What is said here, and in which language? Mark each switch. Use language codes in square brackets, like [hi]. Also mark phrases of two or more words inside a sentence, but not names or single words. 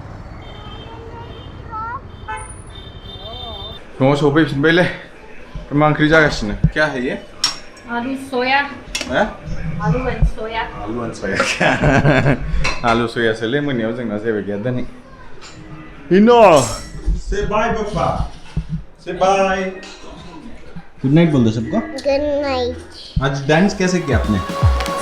[brx] न'आव सफैफिनबायलै मा ओंख्रि जागासिनो [hi] क्या है ये आलू सोया आलू एंड सोया [brx] आलु सोयासोलै मोनायाव जोंना जेबो गैया दिनै हिनो [hi] से बाय पापा से बाय [en] good night [hi] बोल दो सबको [en] good night [hi] आज डांस कैसे किया आपने